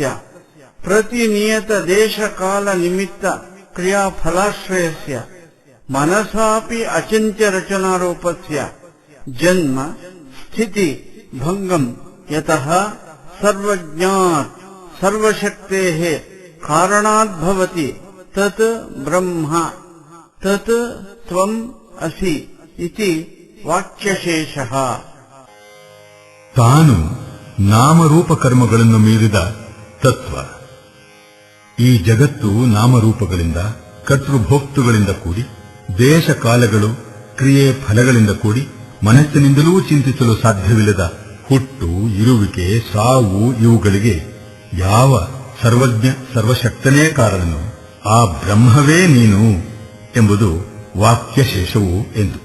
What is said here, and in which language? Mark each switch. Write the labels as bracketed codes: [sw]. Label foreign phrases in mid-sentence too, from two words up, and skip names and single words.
[sa] ಪ್ರತಿನಿಯತ ದೇಶ ಕಾಲ ನಿಮಿತ್ತ ಕ್ರಿಯಾಫಲಾಶ್ರಯಸ್ಯ ಮನಸಾಪಿ ಅಚಿಂತ್ಯ ರಚನಾರೂಪಸ್ಯ ಜನ್ಮ ಸ್ಥಿತಿ ಭಂಗಂ ಯತಃ ಸರ್ವಜ್ಞಾತ್ ಸರ್ವಶಕ್ತೇಃ ಕಾರಣಾತ್ ಭವತಿ ತತ್ ಬ್ರಹ್ಮ ತತ್ ತ್ವಂ ಅಸಿ ಇತಿ ವಾಕ್ಯಶೇಷಃ. [kn] ತಾನು ನಾಮರೂಪ ಕರ್ಮಗಳನ್ನು ಮೀರಿದ ತತ್ವ. ಈ ಜಗತ್ತು ನಾಮರೂಪಗಳಿಂದ, ಕರ್ತೃಭೋಕ್ತೃಗಳಿಂದ ಕೂಡಿ, ದೇಶ ಕಾಲಗಳು, ಕ್ರಿಯೆ ಫಲಗಳಿಂದ ಕೂಡಿ ಮನಸ್ಸಿನಿಂದಲೂ ಚಿಂತಿಸಲು ಸಾಧ್ಯವಿಲ್ಲದ ಹುಟ್ಟು, ಇರುವಿಕೆ, ಸಾವು ಇವುಗಳಿಗೆ ಯಾವ ಸರ್ವಜ್ಞ ಸರ್ವಶಕ್ತನೇ ಕಾರಣನು ಆ ಬ್ರಹ್ಮವೇ ನೀನು ಎಂಬುದು ವಾಕ್ಯಶೇಷವು ಎಂದು.